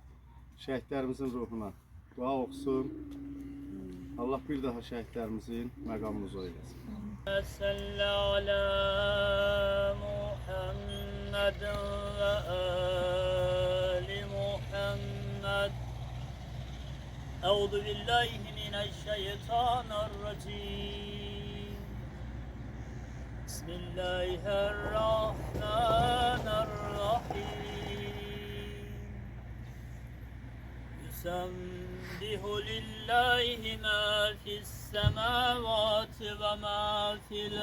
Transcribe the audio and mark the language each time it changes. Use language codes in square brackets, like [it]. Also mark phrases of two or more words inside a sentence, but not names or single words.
[az] Şəhidlərimizin ruhuna dua oxusun. Allah bir daha şəhidlərimizin məqamını uca eləsin. [ar] صل على محمد وآل محمد أعوذ بالله من الشيطان الرجيم بسم الله الرحمن الرحيم يسبح لله ما في السماوات وما في